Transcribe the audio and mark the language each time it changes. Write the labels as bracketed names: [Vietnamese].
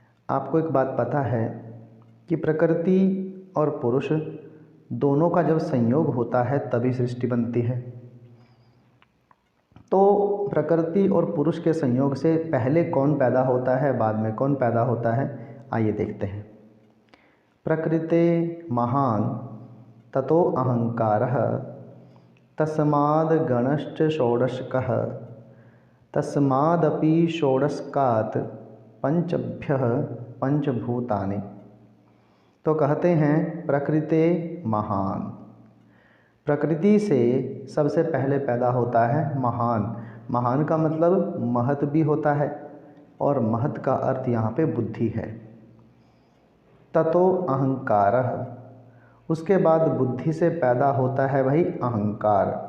[Hindi] आपको एक बात पता है कि प्रकृति और पुरुष दोनों का जब संयोग होता है तभी सृष्टि बनती है। तो प्रकृति और पुरुष के संयोग से पहले कौन पैदा होता है, बाद में कौन पैदा होता है, आइए देखते हैं। [Sanskrit] प्रकृते महान ततो अहंकारः तस्माद् गणश्च षोडशकः तस्मादपि षोडशकात् पंचभ्यः पंचभूतानि। [Hindi] तो कहते हैं [Sanskrit] प्रकृते महान, [Hindi] प्रकृति से सबसे पहले पैदा होता है महान। महान का मतलब महत भी होता है, और महत का अर्थ यहाँ पे बुद्धि है। [Sanskrit] ततो अहंकारः, [Hindi] उसके बाद बुद्धि से पैदा होता है भाई अहंकार।